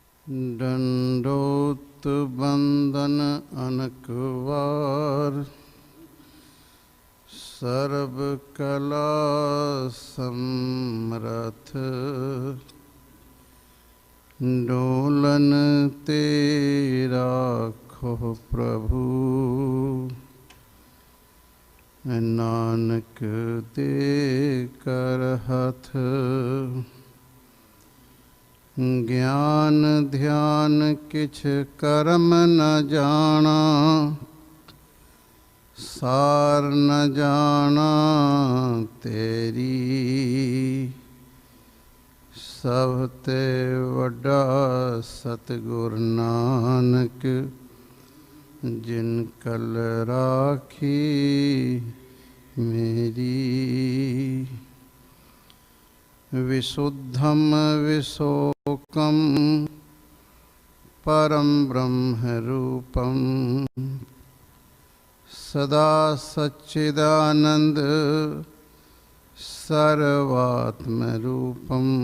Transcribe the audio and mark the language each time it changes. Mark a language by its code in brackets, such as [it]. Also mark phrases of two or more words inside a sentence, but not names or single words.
[pa] ਡੰਡਉਤ ਬੰਦਨ ਅਨਿਕਬਾਰ ਸਰਬ ਕਲਾ ਸਮਰਥ ਡੋਲਨ ਤੇ ਰਾਖਹੁ ਪ੍ਰਭੂ, ਨਾਨਕ ਦੇ ਕਰਿ ਹਥ। ਗਿਆਨ ਧਿਆਨ ਕਿਛੁ ਕਰਮ ਨ ਜਾਣਾ ਸਾਰ ਨ ਜਾਣਾ ਤੇਰੀ ਸਭ ਤੇ ਵੱਡਾ ਸਤਿਗੁਰ ਨਾਨਕ ਜਿਨਿ ਕਲ ਰਾਖੀ ਮੇਰੀ। [sa] विशुद्धम विशोकम परम ब्रह्म रूपम, सदा सच्चिदानंद सर्वात्म रूपम,